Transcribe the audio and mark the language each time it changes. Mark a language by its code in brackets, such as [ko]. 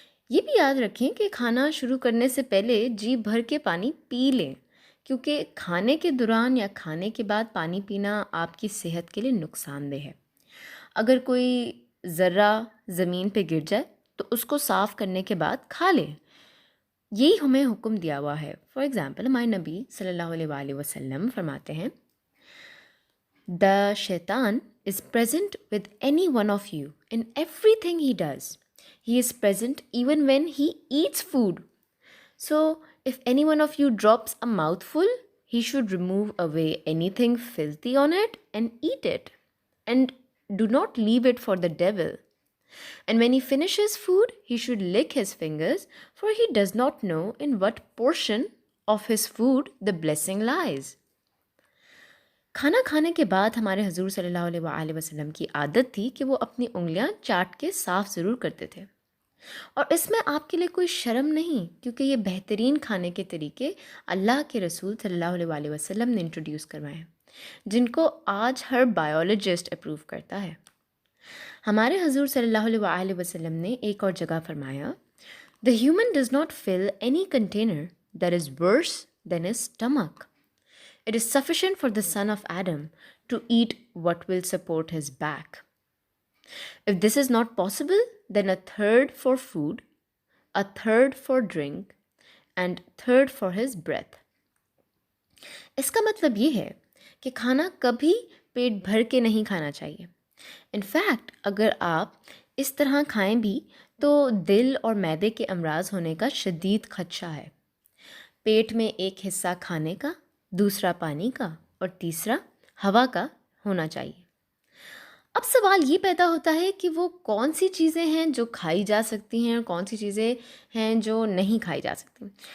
[ur] یہ بھی یاد رکھیں کہ کھانا شروع کرنے سے پہلے جی بھر کے پانی پی لیں، کیونکہ کھانے کے دوران یا کھانے کے بعد پانی پینا آپ کی صحت کے لیے نقصان دہ ہے۔ اگر کوئی ذرہ زمین پہ گر جائے تو اس کو صاف کرنے کے بعد کھا لیں، یہی ہمیں حکم دیا ہوا ہے۔ فار ایگزامپل، ہمارے نبی صلی اللہ علیہ وآلہ وسلم فرماتے ہیں، [en] The shaitan is present with any one of you in everything he does. He is present even when he eats food. So, if any one of you drops a mouthful, he should remove away anything filthy on it and eat it. And do not leave it for the devil. And when he finishes food, he should lick his fingers, for he does not know in what portion of his food the blessing lies. [ur] کھانا کھانے کے بعد ہمارے حضور صلی اللہ علیہ وآلہ وسلم کی عادت تھی کہ وہ اپنی انگلیاں چاٹ کے صاف ضرور کرتے تھے، اور اس میں آپ کے لیے کوئی شرم نہیں، کیونکہ یہ بہترین کھانے کے طریقے اللہ کے رسول صلی اللہ علیہ وآلہ وسلم نے انٹروڈیوس کروائے ہیں، جن کو آج ہر بایولوجسٹ اپروو کرتا ہے۔ ہمارے حضور صلی اللہ علیہ وآلہ وسلم نے ایک اور جگہ فرمایا، [en] The human does not fill any container that is worse than his stomach. It is sufficient for the son of Adam to eat what will support his back. If this is not possible, then a third for food, a third for drink, and third for his breath. [ur] اس کا مطلب یہ ہے کہ کھانا کبھی پیٹ بھر کے نہیں کھانا چاہیے۔ انفیکٹ اگر آپ اس طرح کھائیں بھی تو دل اور معدے کے امراض ہونے کا شدید خدشہ ہے۔ پیٹ میں ایک حصہ کھانے کا، دوسرا پانی کا اور تیسرا ہوا کا ہونا چاہیے۔ اب سوال یہ پیدا ہوتا ہے کہ وہ کون سی چیزیں ہیں جو کھائی جا سکتی ہیں اور کون سی چیزیں ہیں جو نہیں کھائی جا سکتی۔